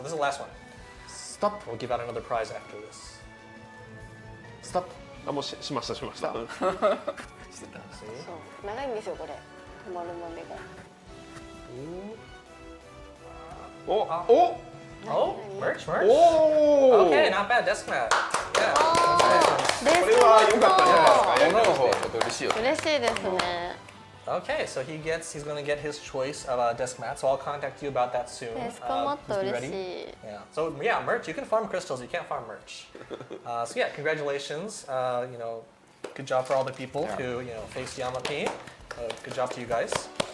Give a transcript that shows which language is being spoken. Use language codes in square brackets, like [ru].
[en] Yeah, so this is the last one. Stop. We'll give out another prize after this. Stop. [ja] あ、もうしました。 [en] See? [ja] そう長いんですよこれ。止まるまでが。お、お、 [en] Oh, merch, merch. [ja] おお。 [en] Okay, not bad. Desk mat. Yeah. [ja] これは良かったんじゃないですか。女の方ちょっと嬉しいよ。嬉しいですね。 [en] Okay, so he's going to get his choice of a desk mat. So I'll contact you about that soon. [ja] デスクマッ [en] Please [ja] ト [en] be [ja] 嬉し [en] ready. [ja] い。 [en] Yeah. So yeah, merch. You can farm crystals. You can't farm merch. So yeah, congratulations. Good job for all the people who faced Yama-P. Good job to you guys.